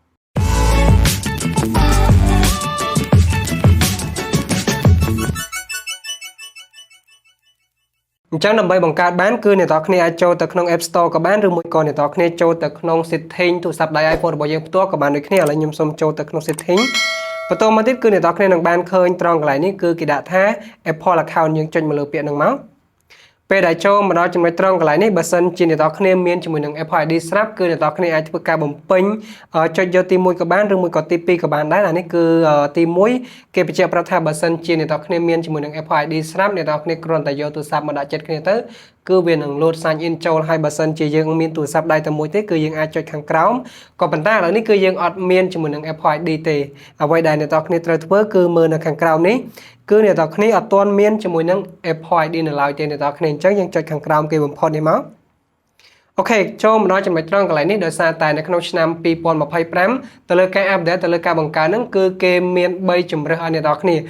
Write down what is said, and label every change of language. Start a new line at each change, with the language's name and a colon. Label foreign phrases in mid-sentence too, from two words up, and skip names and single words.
Khmer: អញ្ចឹងដើម្បីបង្កើតបានគឺអ្នកនរគ្នាអាចចូលទៅក្នុង App Store ក៏បានឬមួយក៏អ្នកនរគ្នាចូលទៅក្នុង setting ទូរស័ព្ទដៃ iPhone របស់យើងផ្ទាល់ក៏បានដូចគ្នាឥឡូវខ្ញុំសូមចូលទៅក្នុង setting បន្តមកទៀតគឺអ្នកនរគ្នានឹងបានឃើញត្រង់កន្លែងនេះគឺគេដាក់ថា Apple account យើងចុចមកលើពាក្យហ្នឹងមកពេលដែលចូលមកដល់ចំណុចត្រង់កន្លែងនេះបើសិនជាអ្នកនរគ្នាមានជាមួយនឹង Apple ID ស្រាប់គឺអ្នក នរគ្នាអាចធ្វើការបំពេញចុចយកទី1ក៏បានឬមួយក៏ទី2ក៏បានដែរអានេះគឺទី1គេបញ្ជាក់ប្រាប់ថាបើសិនជាអ្នកនរគ្នាមានជាមួយនឹង Apple ID ស្រាប់អ្នកនរគ្នាគ្រាន់តែយកទូរស័ព្ទមកដាក់ចិត្តគ្នាទៅគឺវានឹង
English: load sign in
Khmer: ចូលហើយបើសិនជាយើងមានទូរស័ព្ទដៃតែមួយទេគឺ យើងអាចចុចខាងក្រោមក៏ប៉ុន្តែឥឡូវនេះគឺយើងអត់មានជាមួយនឹង Apple ID ទេអ្វីដែលអ្នកនរគ្នាត្រូវធ្វើគឺមើលនៅខាងក្រោមនេះគឺអ្នកនរគ្នាអត់ទាន់មានជាមួយនឹង Apple ID នៅឡើយទេអ្នកនរគ្នាអញ្ចឹង យើងចុចខាងក្រោមគេបំផុតនេះមកអូខេចូលមកដល់ចំណុចត្រង់កន្លែងនេះដោយសារតែនៅក្នុងឆ្នាំ2025ទៅលើការ update ទៅលើការបង្កើនហ្នឹងគឺគេមាន3ជម្រើសឲ្យអ្នកនរគ្នា